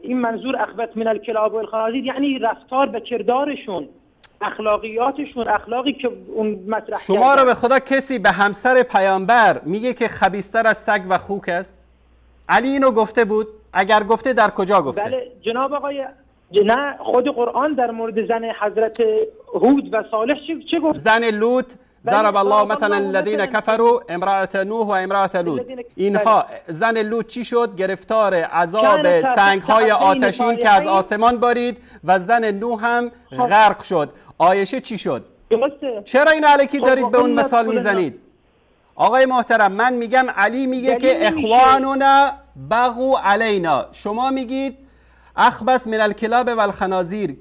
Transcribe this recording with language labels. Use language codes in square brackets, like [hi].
[fa] این منظور [ar] اخبث من الکلاب و الخنازیر [fa] یعنی رفتار به کردارشون، اخلاقیاتشون، اخلاقی که اون مطرح شما کردن. رو به خدا کسی به همسر پیامبر میگه که خبیث‌تر از سگ و خوک است؟ علی اینو گفته بود؟ اگر گفته در کجا گفته؟ بله جناب آقای، نه خود قرآن در مورد زن حضرت هود و صالح چه گفت؟ زن لوط [ar] ضرب الله مثلا الذين كفروا امرأة نوح و امرأة لوط. [fa] اینها زن لوط چی شد؟ گرفتار عذاب سنگ‌های آتشین که از آسمان بارید و زن نوح هم غرق شد. عایشه چی شد؟ چرا این الکی دارید به اون مثال میزنید؟ آقای محترم من میگم علی میگه که [ar] اخواننا بغوا علینا، [fa] شما میگید [ar] اخبث من الکلاب و الخنازیر.